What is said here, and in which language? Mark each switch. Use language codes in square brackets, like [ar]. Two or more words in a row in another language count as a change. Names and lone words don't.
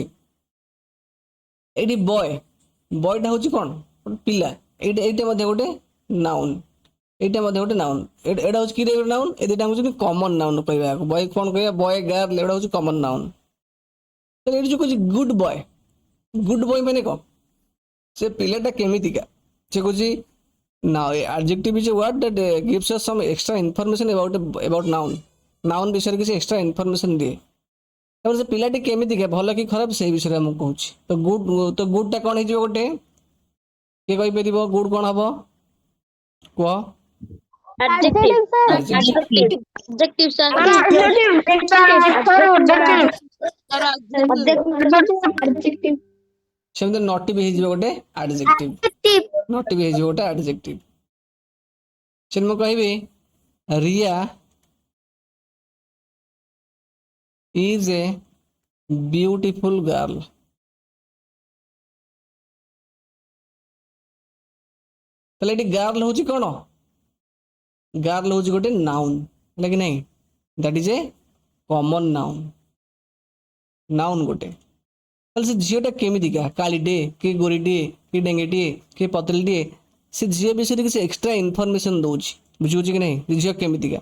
[or] ଏଇଠି ବୟ, ବୟଟା ହେଉଛି କ'ଣ ଗୋଟେ ପିଲା, ଏଇଟା ମଧ୍ୟ ଗୋଟେ ନାଉନ୍, ଏଇଟା ମଧ୍ୟ ଗୋଟେ ନାଉନ୍। ଏଇଟା ହେଉଛି କି ଗୋଟେ ନାଉନ୍, ଏ ଦୁଇଟା ହେଉଛି [en] common noun [or] କହିବାକୁ। ବୟ କ'ଣ କହିବା, [en] boy girl [or] ଏଗୁଡ଼ା ହେଉଛି [en] common noun. [or] ତାହେଲେ ଏଇଠି ଯେଉଁ କହୁଛି [en] good boy, good boy [or] ମାନେ କ'ଣ, ସେ ପିଲାଟା କେମିତିକା, ସେ କହୁଛି [en] now adjective is a word that gives us some extra information about noun। [or] noun ବିଷୟରେ କିଛି [en] extra information [or] ଦିଏ। ତାପରେ ସେ ପିଲାଟି କେମିତିକା, ଭଲ କି ଖରାପ ସେଇ ବିଷୟରେ ଆମକୁ କହୁଛି। ତ ଗୁଡ୍ ଟା କ'ଣ ହେଇଯିବ ଗୋଟେ, କିଏ କହିପାରିବ ଗୁଡ୍ କ'ଣ ହବ କୁହ? [en] Adjective. Adjective। Adjective, sir. Adjective. [or] ସେମିତି ନଟି ବି ହେଇଯିବ ଗୋଟେ adjective, ନଟି ବି ହେଇଯିବ ଗୋଟେ adjective। ସେମିତି ମୁଁ କହିବି ରିୟା [en] is a beautiful girl। [or] ତାହେଲେ ଏଠି ଗାର୍ଲ ହଉଛି କ'ଣ, ଗାର୍ଲ ହଉଛି ଗୋଟେ ନାଉନ୍ ହେଲା କି ନାହିଁ, [en] that is a common noun, [or] ନାଉନ୍ ଗୋଟେ। ତାହେଲେ ସେ ଝିଅଟା କେମିତିକା, କାଳିଟେ କି ଗୋରିଟିଏ କି ଡେଙ୍ଗେଟିଏ କି ପତଳିଟିଏ, ସେ ଝିଅ ବିଷୟରେ କିଛି [en] extra information [or] ଦଉଛି, ବୁଝିବୁଛି କି ନାହିଁ, ଝିଅ କେମିତିକା।